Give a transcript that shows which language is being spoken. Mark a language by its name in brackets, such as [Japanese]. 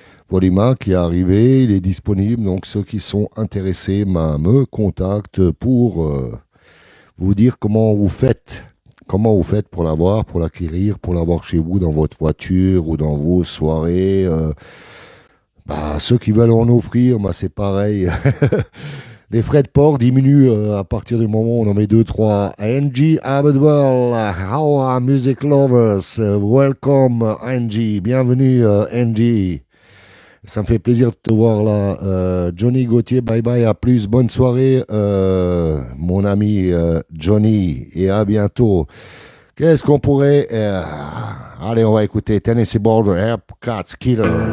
[French] Volume 1 qui est arrivé, il est disponible. Donc ceux qui sont intéressés me contactent pour vous dire comment vous faites pour l'avoir, pour l'acquérir, pour l'avoir chez vous, dans votre voiture ou dans vos soirées. Ceux qui veulent en offrir, c'est pareil. Les frais de port diminuent à partir du moment où on en met 2-3. [English] Angie Abedwell, how are music lovers? Welcome Angie, [French] bienvenue Angie. Ça me fait plaisir de te voir là. Johnny Gauthier, bye bye, à plus, bonne soirée mon ami Johnny, et à bientôt. Qu'est-ce qu'on pourrait... Allez, on va écouter Tennessee Border, Air Cats Killer.